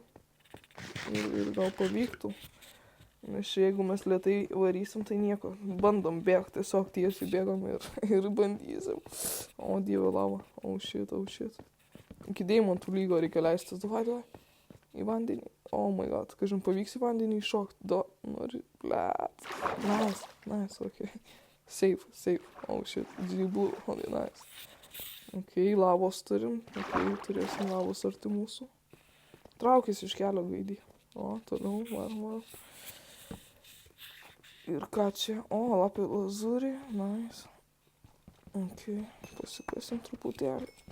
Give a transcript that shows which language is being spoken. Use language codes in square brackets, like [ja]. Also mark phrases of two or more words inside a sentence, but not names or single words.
[lt] Ir gal pavyktų. Nes jeigu mes lėtai varysim, tai nieko. Bandom bėgti, tiesiog tiesiai bėgam ir bandysim. O, dieve lava. [en] O, shit. [lt] Iki deimantų lygo reikia leistis. Davai. Į vandenį. [en] Oh my god. [lt] Kažin pavyks į vandenį iššokti. Nori. Blet. [en] Nice, ok. Safe. Oh, shit. GG Blue. Oh, nice. [lt] Ok, lavos turim. Ok, turėsim lavos arti mūsų. Traukis iš kelio gaidį. O, toliau. Varom. Ir ką čia? O, lapė lazūrį. Nice. Ok, pasikasim truputėlį.